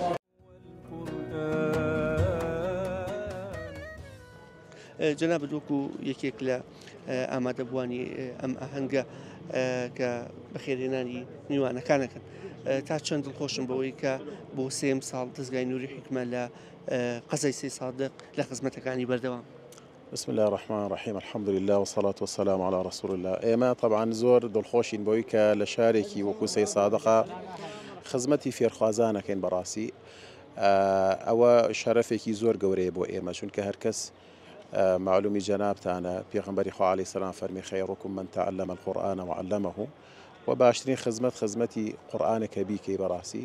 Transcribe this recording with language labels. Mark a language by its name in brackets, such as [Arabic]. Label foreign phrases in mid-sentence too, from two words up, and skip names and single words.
[Central Kurdish] جەناب وەکو یەکێک لە ئامادەبوانی ئەم ئاهەنگە کە بەخێرهێنانی میوانەکانەکەن تا چەند دڵخۆشم بەوەی کە بۆ سێم ساڵ دەستگای نووری حکمە لە قەزای سی سادق لە خزمەتەکانی بەردەوام. [Arabic] بسم الله الرحمن الرحيم الحمد لله والصلاة والسلام على رسول الله. [Central Kurdish] ئێمە طبعا زۆر دڵخۆشین بۆی کە لە شارێکی وەکو سەی سادقە خزمەتی فێرخوازانەکەین بەڕاستی ئەوە شەرەفێکی زۆر گەورەیە بۆ ئێمە چونکە هەرکەس معلومی جەنابتانە پێغەمبەری خوا [Arabic] عەلەیهی سەلام [Central Kurdish] فەرمی [Arabic] خەیڕکم من تەعەلەمە القورئان وعەلەمەه [Central Kurdish] و باشترین خزمەتی قورئانێکە بیکەی بەڕاستی.